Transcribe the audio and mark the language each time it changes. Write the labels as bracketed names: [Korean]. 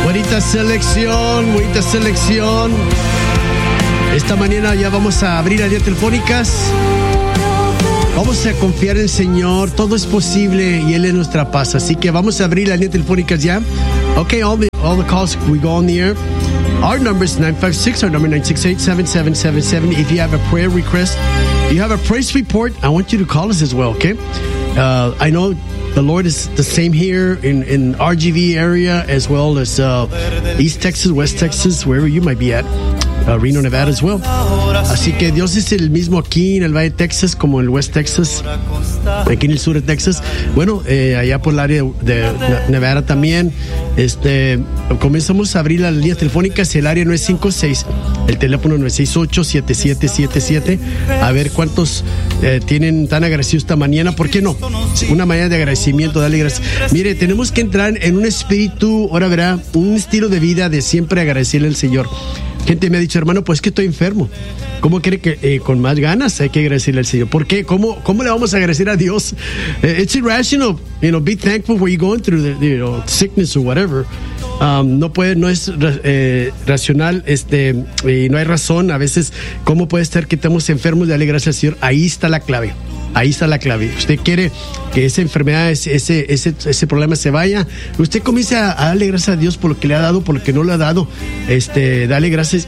[Spanish] Uita Selección, Uita Selección. Esta mañana ya vamos a abrir las líneas telefónicas. Vamos a confiar en el Señor, todo es posible y Él es nuestra paz. Así que vamos a abrir las líneas telefónicas ya. [English] Ok, all the calls, we go on the air. Our number is 956, our number 968-7777. If you have a prayer request, you have a praise report, I want you to call us as well, okay? I know the Lord is the same here in RGV area as well as East Texas, West Texas, wherever you might be at. Reno, Nevada as well. [Spanish] Así que Dios es el mismo aquí en el Valle de Texas como en el West Texas, aquí en el sur de Texas. Bueno, allá por el área de Nevada también. Comenzamos a abrir las líneas telefónicas. El área 956, el teléfono 968-7777. A ver cuántos tienen tan agradecido esta mañana. ¿Por qué no? Una mañana de agradecimiento, dale gracias. Mire, tenemos que entrar en un espíritu, ahora verá, un estilo de vida de siempre agradecerle al Señor. Gente me ha dicho, hermano, pues que estoy enfermo. ¿Cómo cree que con más ganas hay que agradecerle al Señor? ¿Por qué? ¿Cómo le vamos a agradecer a Dios? [English] It's irrational, you know, be thankful when you're going through the, you know, sickness or whatever. [Spanish] No es racional, y no hay razón. A veces, ¿cómo puede ser que estemos enfermos? Dale gracias al Señor. Ahí está la clave. Usted quiere que esa enfermedad, ese problema se vaya. Usted comience a darle gracias a Dios por lo que le ha dado, por lo que no le ha dado. Dale gracias.